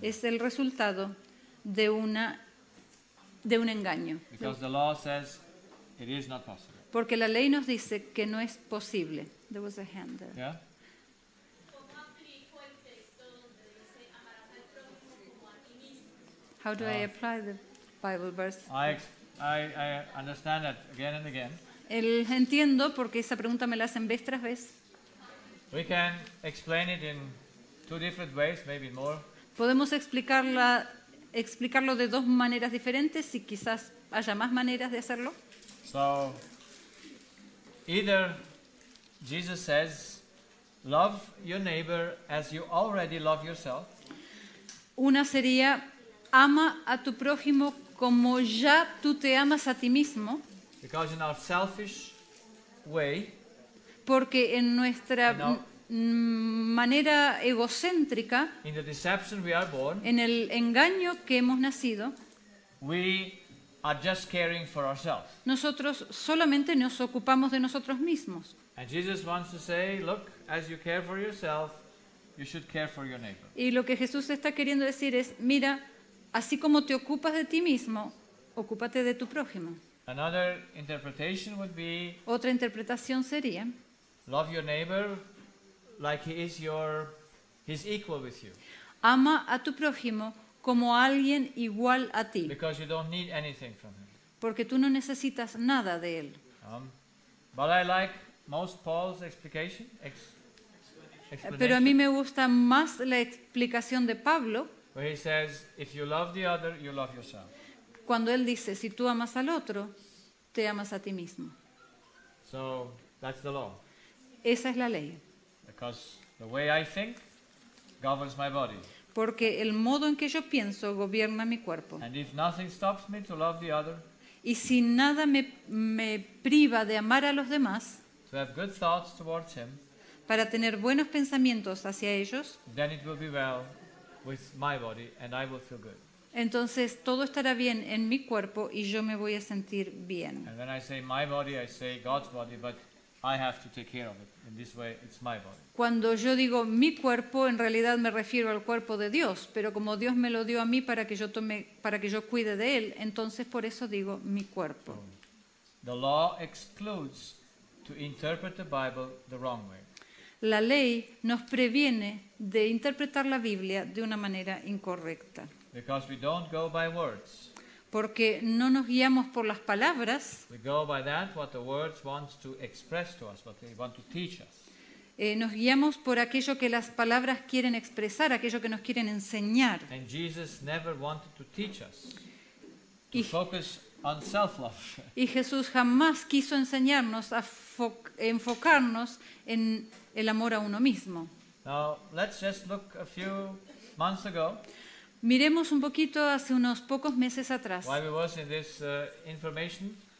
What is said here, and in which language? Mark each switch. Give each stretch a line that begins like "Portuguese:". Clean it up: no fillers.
Spanish: es el resultado de un engaño.
English: Because the law says it is not possible.
Spanish: Porque la ley nos dice que no es posible.
English: There was a hand there. Yeah? How do I apply the Bible verse? I understand that again and again.
Spanish: Entiendo porque esa pregunta me la hacen vez tras vez.
English: We can explain it in two different ways, maybe more.
Spanish: Podemos explicarlo de dos maneras diferentes y quizás haya más maneras de hacerlo.
English: So, either Jesus says, love your neighbor as you already love yourself,
Spanish: Una sería, ama a tu prójimo como ya tú te amas a ti mismo,
English: because in our selfish way,
Spanish: porque en nuestra No. manera egocéntrica,
English: in the deception we are born,
Spanish: en el engaño que hemos nacido,
English: we are just caring for ourselves.
Spanish: nosotros solamente nos ocupamos de nosotros mismos.
English: And Jesus wants to say, look, as you care for yourself, you should care for your neighbor.
Spanish: Y lo que Jesús está queriendo decir es, mira, así como te ocupas de ti mismo, ocúpate de tu prójimo.
English: Another interpretation would be,
Spanish: Otra interpretación sería,
English: love your neighbor like he's equal with you,
Spanish: ama a tu prójimo como a alguien igual a ti,
English: because you don't need anything from him.
Spanish: porque tú no necesitas nada de él.
English: But I like most Paul's explanation.
Spanish: Pero a mí me gusta más la explicación de Pablo
English: Where he says, if you love the other, you love yourself.
Spanish: cuando él dice, si tú amas al otro, te amas a ti mismo.
English: So that's the law.
Spanish: Esa es la ley,
English: Because the way I think governs my body.
Spanish: porque el modo en que yo pienso gobierna mi cuerpo.
English: And if nothing stops me to love the other,
Spanish: Y si nada me priva de amar a los demás,
English: to have good thoughts towards him,
Spanish: para tener buenos pensamientos hacia ellos,
English: then it will be well with my body and I will feel good.
Spanish: entonces todo estará bien en mi cuerpo y yo me voy a sentir bien.
English: And when I say my body, I say God's body, but I have to take care of it. In this way, it's my body.
Spanish: Cuando yo digo mi cuerpo, en realidad me refiero al cuerpo de Dios, pero como Dios me lo dio a mí para que yo cuide de él, entonces por eso digo mi cuerpo.
English: The law excludes to interpret the Bible the wrong way.
Spanish: La ley nos previene de interpretar la Biblia de una manera incorrecta,
English: Because we don't go by words.
Spanish: porque no nos guiamos por las palabras,
English: We go by that what the words want to express to us, what they want to teach us.
Spanish: nos guiamos por aquello que las palabras quieren expresar, aquello que nos quieren enseñar.
English: And Jesus never wanted to teach us to
Spanish: Y-
English: focus on self-love.
Spanish: Y Jesús jamás quiso enseñarnos a enfocarnos en el amor a uno mismo.
English: Now, let's just look a few months ago,
Spanish: Miremos un poquito hace unos pocos meses atrás,
English: while we was in this information,